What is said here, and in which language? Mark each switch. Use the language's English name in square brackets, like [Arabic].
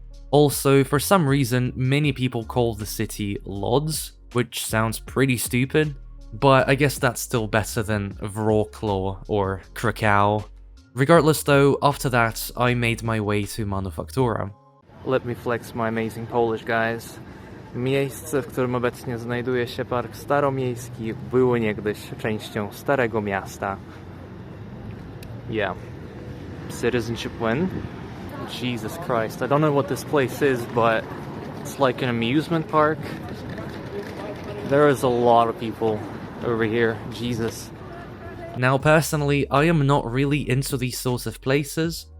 [English] Also, for some reason, many people call the city Łódź, which sounds pretty stupid, but I guess that's still better than Wrocław or Krakow. Regardless though, after that, I made my way to Manufaktura. Let me flex my amazing Polish, guys. [Polish] Miejsce, w którym obecnie znajduje się Park Staromiejski, było niegdyś częścią Starego Miasta. [English] Yeah. Citizenship win? Jesus Christ, I don't know what this place is, but it's like an amusement park. There is a lot of people over here, Jesus. Now personally, I am not really into these sorts of places.